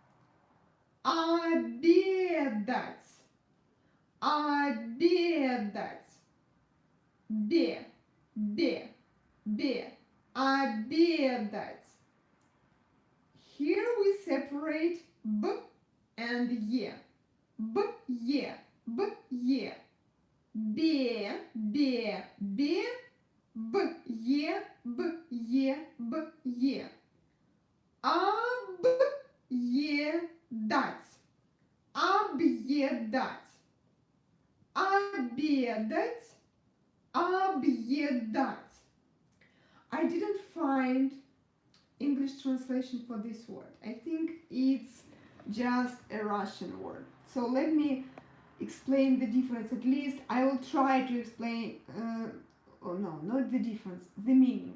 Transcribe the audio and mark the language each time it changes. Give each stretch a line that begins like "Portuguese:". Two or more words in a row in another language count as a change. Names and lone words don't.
Russian: Обедать. Обедать. Обедать.
English: Here we separate b and ye. B, ye, b, ye. Be, be, be. B, ye, b, ye, b, ye.
Russian: Объедать. Объедать. Обедать. Объедать.
English: I didn't find English translation for this word. I think it's just a Russian word. So let me explain the difference. At least I will try to explain, oh no, not the difference, the meaning.